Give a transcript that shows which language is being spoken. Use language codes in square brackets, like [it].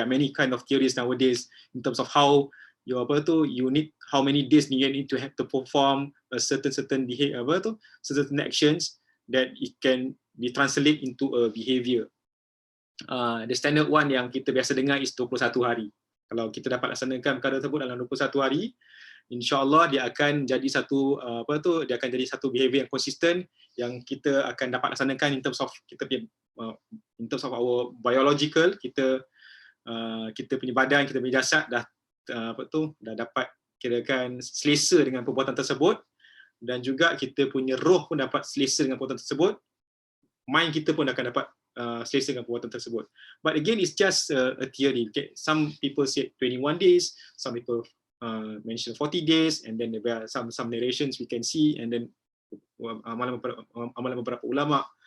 [en] There are many kind of theories nowadays in terms of how you you need how many days you need to have to perform a certain behavior, certain actions that it can be translate into a behavior. The standard one [ms] yang kita biasa dengar is 21 hari. Kalau kita dapat laksanakan perkara tersebut dalam 21 hari, insya-Allah dia akan jadi satu dia akan jadi satu behavior yang konsisten yang kita akan dapat laksanakan in terms of kita punya [en] in terms of our biological, [ms] kita punya badan, kita punya jasad dah dah dapat kirakan selesa dengan perbuatan tersebut, dan juga kita punya roh pun dapat selesa dengan perbuatan tersebut, mind kita pun akan dapat selesa dengan perbuatan tersebut. [en] But again, it's just a theory. Okay? Some people say 21 days, some people mention 40 days, and then there are some narrations we can see, and then [ms] amalan beberapa ulama.